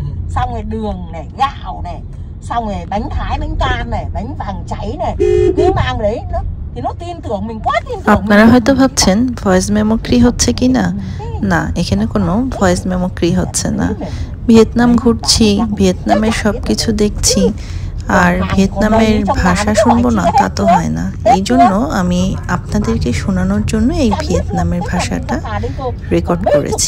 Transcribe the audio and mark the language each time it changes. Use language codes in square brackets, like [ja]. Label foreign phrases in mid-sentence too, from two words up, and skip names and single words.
[vi] xong rồi đường này, gạo này, xong rồi bánh thái, bánh cam này, bánh vàng cháy này, cứ mang đấy nó thì nó tin tưởng mình, quá tin tưởng। [bn] আপনারা হয়তো ভাবছেন ভয়েস মেমোক্রি হচ্ছে কি না, না এখানে কোনো ভয়েস মেমোক্রি হচ্ছে না। ভিয়েতনাম ঘুরছি, ভিয়েতনামের সব কিছু দেখছি, আর ভিয়েতনামের ভাষা শুনবো না তা তো হয় না। এই জন্য আমি আপনাদেরকে শোনানোর জন্য এই ভিয়েতনামের ভাষাটা রেকর্ড করেছি।